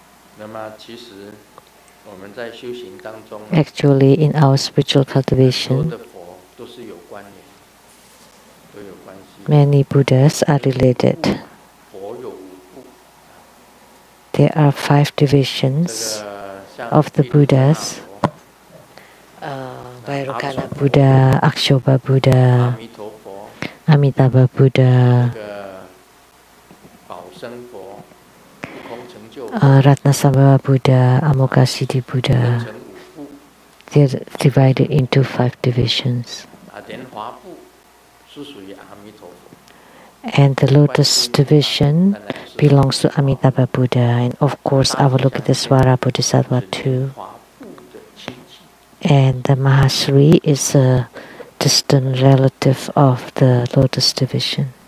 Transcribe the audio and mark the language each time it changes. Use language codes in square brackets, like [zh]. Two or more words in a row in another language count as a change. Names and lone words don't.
[en] Actually, in our spiritual cultivation, many Buddhas are related. There are 5 divisions of the Buddhas. Vairocana Buddha, Akshoba Buddha, Amitabha Buddha, Ratnasambhava Buddha, Amoghasiddhi Buddha. They are divided into 5 divisions. And the lotus division belongs to Amitabha Buddha, and of course Avalokitesvara Bodhisattva too. And the Mahasri is a distant relative of the lotus division.